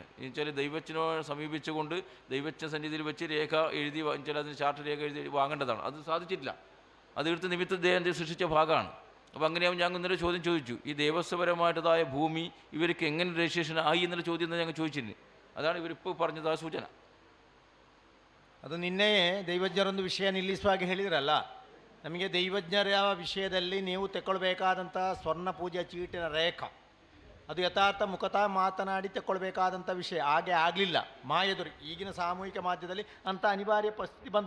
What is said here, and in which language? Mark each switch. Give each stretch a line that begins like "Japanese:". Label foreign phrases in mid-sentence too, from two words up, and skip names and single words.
Malayalam: എന്ന് വെച്ചാൽ ദൈവത്തിനോ സമീപിച്ചുകൊണ്ട് ദൈവച്ച സന്നിധിയിൽ വെച്ച് രേഖ എഴുതി വെച്ചാൽ അതിന് ചാർട്ട് രേഖ എഴുതി വാങ്ങേണ്ടതാണ്. അത് സാധിച്ചിട്ടില്ല. അതെടുത്ത് നിമിത്ത ദേഹം സൃഷ്ടിച്ച ഭാഗമാണ്. അപ്പോൾ അങ്ങനെയാവും ഞാൻ ഇന്നലെ ചോദ്യം ചോദിച്ചു, ഈ ദേവസ്വപരമായിട്ടതായ ഭൂമി ഇവർക്ക് എങ്ങനെ രജിസ്ട്രേഷൻ ആയി എന്നുള്ള ചോദ്യം ഞങ്ങൾ ചോദിച്ചിരുന്നു. അതാണ് ഇവരിപ്പോൾ പറഞ്ഞതായ സൂചന.
Kannada: ಅದು ನಿನ್ನೆ ದೈವಜ್ಞರೊಂದು ವಿಷಯ ನಿಲ್ಲಿಸುವಾಗ ಹೇಳಿದ್ರಲ್ಲ, ನಮಗೆ ದೈವಜ್ಞರ ವಿಷಯದಲ್ಲಿ ನೀವು ತಗೊಳ್ಬೇಕಾದಂಥ ಸ್ವರ್ಣ ಪೂಜೆ ಚೀಟಿನ ರೇಖಾ ಅದು ಯಥಾರ್ಥ ಮುಖತಃ ಮಾತನಾಡಿ ತಗೊಳ್ಬೇಕಾದಂಥ ವಿಷಯ ಹಾಗೆ ಆಗಲಿಲ್ಲ. ಮಾಯದುರಿ ಈಗಿನ ಸಾಮೂಹಿಕ ಮಾಧ್ಯಮದಲ್ಲಿ ಅಂಥ ಅನಿವಾರ್ಯ ಪರಿಸ್ಥಿತಿ ಬಂತು.